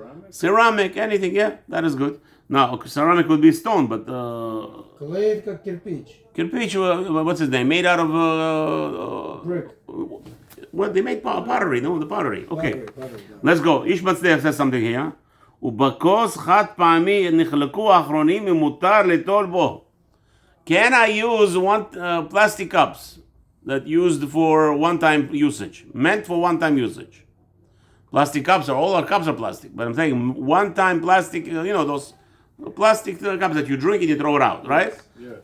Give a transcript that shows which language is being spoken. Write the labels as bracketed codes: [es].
[en] Ceramic, anything, yeah, that is good. Now ceramic would be stone, but clay is kirpich. Kirpich, what's his name? Made out of brick. Well, they make pottery, no? The pottery. Okay. Pottery. Let's go. Ish Matzliach says something here. [he] ובכוס חד פעמי נחלקו האחרונים ומותר ליטול בו. [en] Can I use one plastic cups that used for one-time usage? Meant for one-time usage. Plastic cups all our cups are plastic. But I'm saying one-time plastic, those plastic cups that you drink and you throw it out, right? Yes.